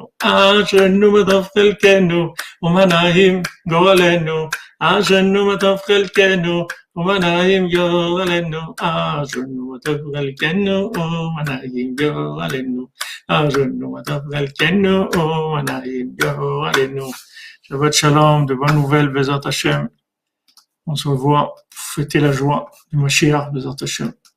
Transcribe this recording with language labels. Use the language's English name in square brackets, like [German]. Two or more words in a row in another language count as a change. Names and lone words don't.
[Hebrew] אשרינו מה טוב חלקנו ומה נעים גורלנו. אשרינו מה טוב חלקנו ומה נעים גורלנו. אשרינו מה טוב חלקנו ומה נעים גורלנו. אשרינו מה טוב חלקנו ומה נעים גורלנו. שבת שלום, [French] de bonnes nouvelles, [Hebrew] בעזרת השם. [French] On se revoit pour fêter la joie du Mashiach, [Hebrew] בעזרת השם.